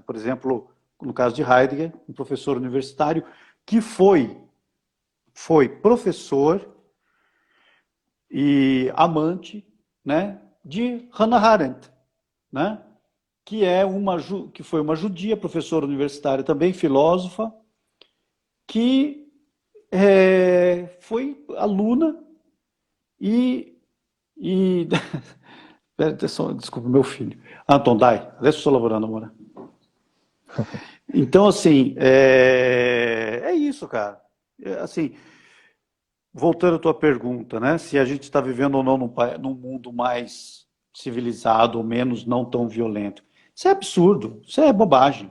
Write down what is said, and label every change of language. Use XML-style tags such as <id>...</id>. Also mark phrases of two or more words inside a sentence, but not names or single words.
<pt>Por exemplo, no caso de Heidegger, um professor universitário que foi professor e amante, né, de Hannah Arendt, né, que foi uma judia, professora universitária também, filósofa, que foi aluna e desculpa, meu filho.</pt> <it>Anton, dai, adesso sto lavorando, amore.</it> <pt>Então, assim, é isso, cara. Assim, voltando à tua pergunta, né? Se a gente está vivendo ou não num mundo mais civilizado ou menos não tão violento. Isso é absurdo, isso é bobagem.</pt>